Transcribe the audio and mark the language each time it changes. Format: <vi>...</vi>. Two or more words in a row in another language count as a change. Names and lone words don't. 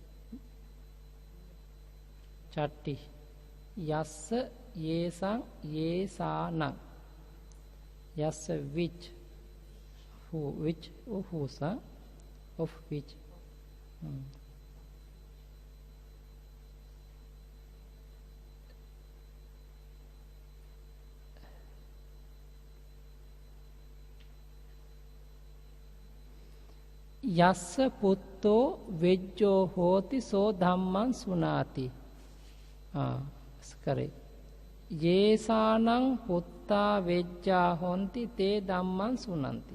<pi>Chatti. Yassa yesang yesanang.</pi> <en>Yassa which. Who, which, whose, of which.</en> <pi>Yassa putto vejjo hoti so dhamman sunati.</pi> <en>That's correct.</en> <pi>Yesanang putta vejja honti te dhamman sunanti.</pi>